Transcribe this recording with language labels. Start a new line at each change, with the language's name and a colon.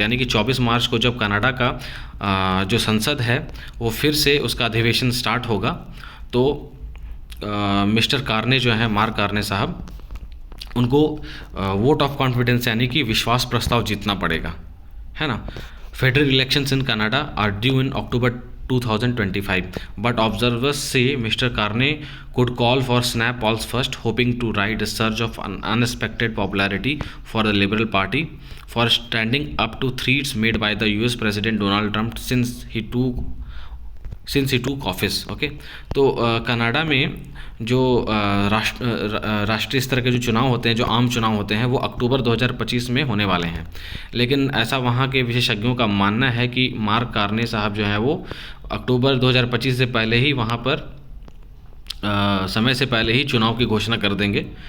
Hindi: यानी कि 24 मार्च को जब कनाडा का जो संसद है वो फिर से उसका अधिवेशन स्टार्ट होगा, तो मिस्टर कार्ने जो है मार्क कार्ने साहब, उनको वोट ऑफ कॉन्फिडेंस यानी कि विश्वास प्रस्ताव जीतना पड़ेगा, है ना।
English: Federal elections in Canada are due in October 2025, but observers say Mr. Carney could call for snap polls first, hoping to ride a surge of unexpected popularity for the Liberal Party for standing up to threats made by the US President Donald Trump since he took office.
Hindi: Okay, तो Canada में जो राष्ट्रीय स्तर के जो चुनाव होते हैं, जो आम चुनाव होते हैं, वो अक्टूबर 2025 में होने वाले हैं। लेकिन ऐसा वहाँ के विशेषज्ञों का मानना है कि मार्क कार्ने साहब जो है वो अक्टूबर 2025 से पहले ही वहाँ पर समय से पहले ही चुनाव की घोषणा कर देंगे।